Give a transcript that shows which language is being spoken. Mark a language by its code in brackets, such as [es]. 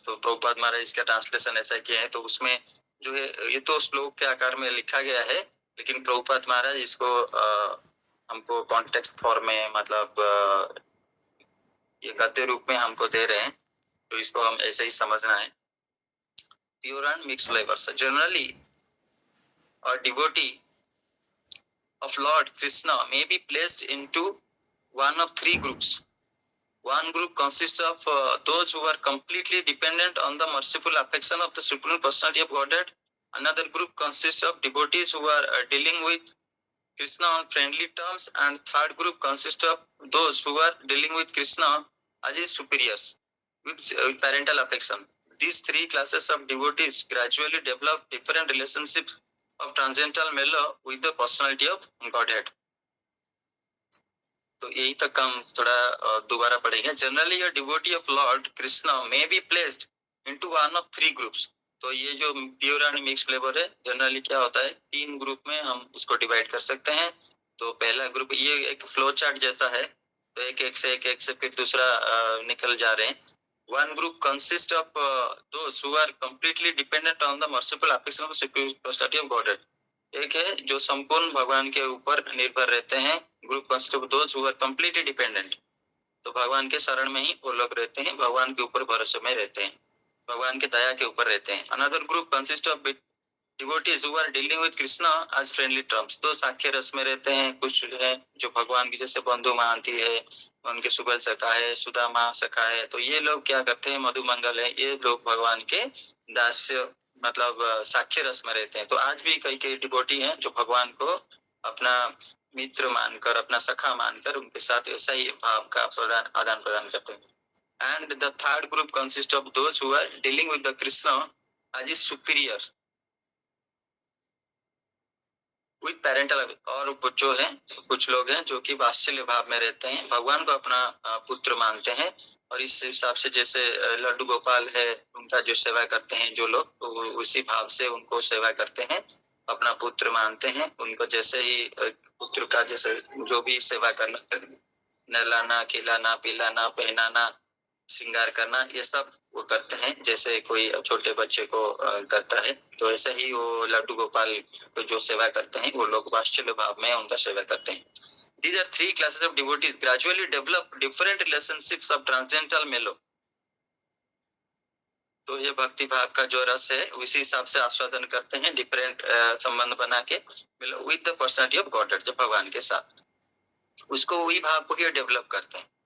[hi] तो प्रभुपाद महाराज इसका ट्रांसलेशन ऐसा किया है, तो उसमें जो है ये तो श्लोक के आकार में लिखा गया है, लेकिन प्रभुपाद महाराज इसको हमको कॉन्टेक्स्ट फॉर्म में मतलब ये गद्य रूप में हमको दे रहे हैं, तो इसको हम ऐसे ही समझना है। [en] Pure and mix flavours generally devotee of Lord Krishna may be placed into one of three groups. One group consists of those who are completely dependent on the merciful affection of the Supreme Personality of Godhead. Another group consists of devotees who are dealing with Krishna on friendly terms, and third group consists of those who are dealing with Krishna as his superiors with parental affection. These three classes of devotees gradually develop different relationships of transcendental mellow with the personality of Godhead. [hi] तो यही तक हम थोड़ा दोबारा पढ़ेंगे. Generally [en] a devotee of Lord Krishna may be placed into one of three groups. [hi] तो ये जो [en] pure and mix flavour [hi] है, जनरली क्या होता है, तीन ग्रुप में हम इसको डिवाइड कर सकते हैं. तो पहला ग्रुप, ये एक फ्लो चार्ट जैसा है, तो एक से फिर दूसरा निकल जा रहे हैं. [en] One group consists of those who are completely dependent on the merciful affection of the Supreme Personality of Godhead. [hi] एक है जो संपूर्ण भगवान के ऊपर निर्भर रहते हैं. [en] Group consist of those who are completely dependent. [hi] तो भगवान के शरण में ही वो लोग रहते हैं, भगवान के ऊपर भरोसे में रहते हैं, भगवान के दया के ऊपर रहते हैं. [en] Another group consist of devotees who are dealing with Krishna as friendly terms. [hi] तो साख्य रस में रहते हैं. कुछ है जो भगवान की जैसे बंधु मानती है, उनके सुबल सखा है, सुदामा सखा है. तो ये लोग क्या करते हैं, मधुमंगल है, ये लोग भगवान के दास्य मतलब साख्य रस में रहते हैं. तो आज भी कई डिवोटी हैं जो भगवान को अपना मित्र मानकर, अपना सखा मानकर उनके साथ ऐसा ही भाव का आदान प्रदान करते हैं. [en] And the third group consists of those who are dealing with the Krishna as his superior with parental. [hi] और जो है कुछ लोग हैं जो कि वात्सल्य भाव में रहते हैं, भगवान को अपना पुत्र मानते हैं. और इस हिसाब से जैसे लड्डू गोपाल है, उनका जो सेवा करते हैं जो लोग, तो उसी भाव से उनको सेवा करते हैं, अपना पुत्र मानते हैं. उनको जैसे ही पुत्र का जैसे जो भी सेवा करना, नहलाना, खिलाना, पिलाना, पहनाना, श्रृंगार करना, ये सब वो करते हैं जैसे कोई छोटे बच्चे को करता है. तो ऐसे ही वो लड्डू गोपाल को जो सेवा करते हैं वो लोग वात्सल्य भाव में उनका सेवा करते हैं. [en] These are three classes of devotees gradually develop different relationships of transcendental mellow. [hi] तो ये भक्ति भाव का जो रस है उसी हिसाब से आस्वादन करते हैं, डिफरेंट संबंध बना के [en] with the personality of God, [hi] जब भगवान के साथ उसको वही भाव को ही डेवलप करते हैं.